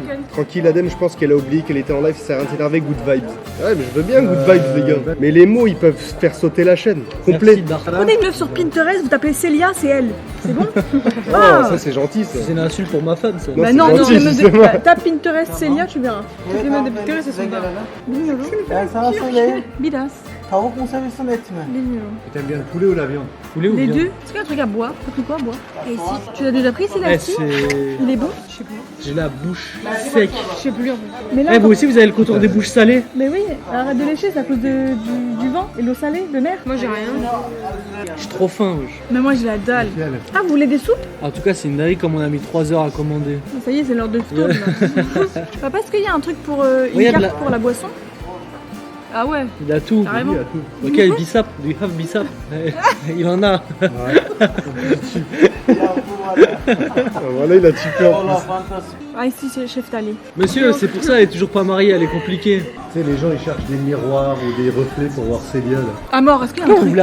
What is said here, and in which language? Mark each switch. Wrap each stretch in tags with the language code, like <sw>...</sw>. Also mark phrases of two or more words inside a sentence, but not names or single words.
<fr>Tranquille, Adem, je pense qu'elle a oublié qu'elle était en live, ça sert à rien de s'énerver,</fr> <en>good vibes.</en> <fr>Ouais, mais je veux bien</fr> <en>good vibes,</en> <fr>les gars. Mais les mots, ils peuvent faire sauter la chaîne. Complet. Merci, Dar. Prenez une meuf sur Pinterest, vous tapez Célia, c'est elle. C'est bon? Oh, ça, c'est gentil, ça. C'est une insulte pour ma femme ça. Non, Bah c'est non, gentil, les meufs justement. tape Pinterest Célia, tu verras. Les meufs de Pinterest, elles sont Bidas.</fr> <tr>Tavuk mu seviyorsun et mi? Bilmiyorum.</tr> <fr>T'aimes bien le poulet ou la viande? Poulet ou Les viande? deux. Est-ce qu'il y a un truc à boire? T'as pris quoi à boire? Et ici. Tu l'as déjà pris, c'est Eh, là-dessus? c'est. Il est bon? J'ai la bouche sec. Je sais plus en fait. Mais là, Eh, vous aussi vous avez le contour des bouches salées? mais oui, arrête de lécher, c'est à cause du vent et l'eau salée de mer. Moi j'ai rien. J'ai trop faim, wesh. Mais moi j'ai la dalle. Ah, vous voulez des soupes? En tout cas, c'est une dinguerie comme on a mis 3 heures à commander. Ça y est, c'est l'heure de stone là. Papa, est-ce qu'il y a un truc pour une Oui, il y a de carte la- pour la boisson? Ah ouais. Il a tout. Carrément. Ok, Bissap,</fr> <en>do you have Bissap?</en> <fr>Il en a. Voilà, il a typé en plus. Ah ici c'est le chef Tali. Monsieur, c'est pour ça elle est toujours pas mariée, elle est compliquée. Tu sais, les gens ils cherchent des miroirs ou des reflets pour voir Célia là. Ah mort, est-ce qu'il y a un Vous truc</fr>